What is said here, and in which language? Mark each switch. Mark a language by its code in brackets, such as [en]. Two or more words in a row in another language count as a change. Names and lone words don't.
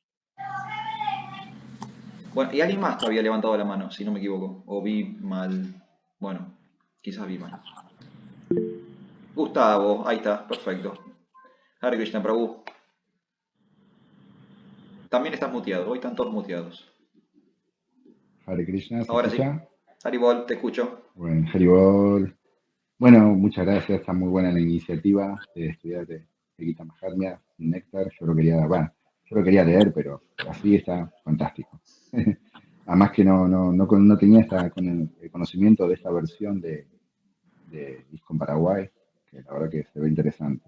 [es] Bueno, y alguien más que había levantado la mano, si no me equivoco. O vi mal. Bueno, quizás vi mal. Gustavo, ahí está, perfecto. [sa] Hare Krishna, Prabhu. [es] También estás muteado, hoy están todos muteados. [sa] Hare Krishna, [es] ¿se Ahora sí. escucha? Haribol, te escucho. Bueno, Haribol. Bueno, muchas gracias, está muy buena la iniciativa de estudiar de Gita Mahatmya, Néctar. Yo lo quería leer, pero así está fantástico. Además que no tenía con el conocimiento de esta versión de Disco Paraguay, que la verdad que se ve interesante.